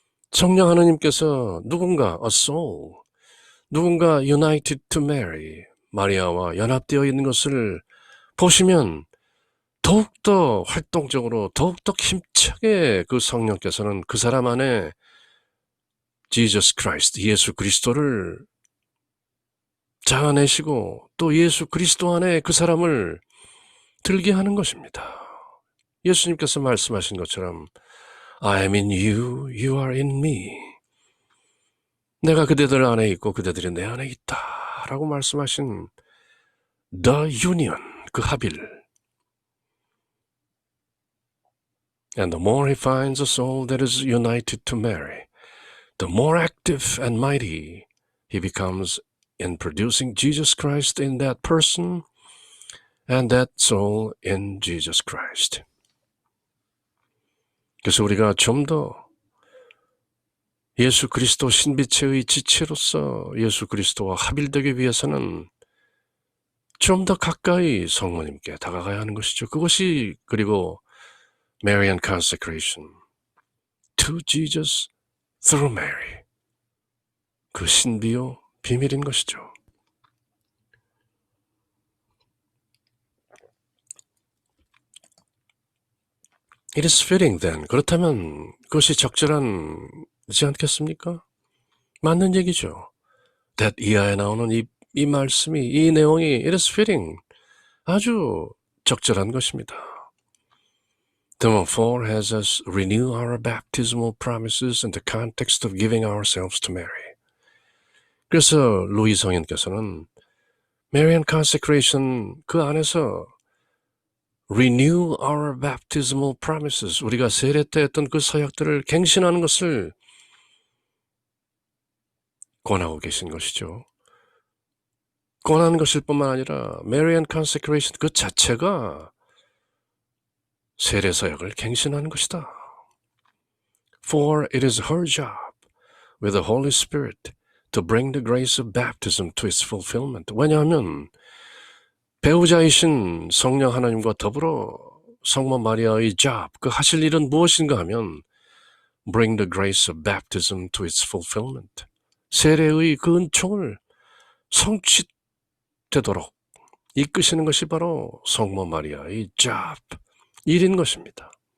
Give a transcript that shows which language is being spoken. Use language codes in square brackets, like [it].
[ko] 성령 하나님께서 누군가, [en] a soul, [ko] 누군가 [en] united to Mary, [ko] 마리아와 연합되어 있는 것을 보시면 더욱더 활동적으로, 더욱더 힘차게 그 성령께서는 그 사람 안에 Jesus Christ, 예수 그리스도를 자아내시고 또 예수 그리스도 안에 그 사람을 들게 하는 것입니다. 예수님께서 말씀하신 것처럼 [en] I am in you, you are in me. [ko] 내가 그대들 안에 있고 그대들이 내 안에 있다 라고 말씀하신 [en] The union, [ko] 그 합일. [en] And the more he finds a soul that is united to Mary, the more active and mighty he becomes in producing Jesus Christ in that person and that soul in Jesus Christ. [ko] 그래서 우리가 좀 더 예수 그리스도 신비체의 지체로서 예수 그리스도와 합일되기 위해서는 좀 더 가까이 성모님께 다가가야 하는 것이죠. 그것이 그리고 [en] Marian consecration to Jesus through Mary. [ko] 그 신비요 비밀인 것이죠. [en] It is fitting then. [ko] 그렇다면 그것이 적절하지 않겠습니까? 맞는 얘기죠. [en] that [ko] 이하에 나오는 이 말씀이, 이 내용이 [en] it is fitting. [ko] 아주 적절한 것입니다. [en] Then 4 has us renew our baptismal promises in the context of giving ourselves to Mary. [ko] 그래서 루이 성인께서는 Marian consecration 그 안에서 [en] renew our baptismal promises, [ko] 우리가 세례 때 했던 그 서약들을 갱신하는 것을 권하고 계신 것이죠. 권하는 것일 뿐만 아니라 Marian consecration 그 자체가 세례 서약을 갱신하는 것이다. [en] For it is her job with the Holy Spirit to bring the grace of baptism to its fulfillment. [ko] 왜냐하면 배우자이신 성령 하나님과 더불어 성모 마리아의 job, 그 하실 일은 무엇인가 하면 [en] bring the grace of baptism to its fulfillment. [ko] 세례의 그 은총을 성취되도록 이끄시는 것이 바로 성모 마리아의 job, 일인 것입니다.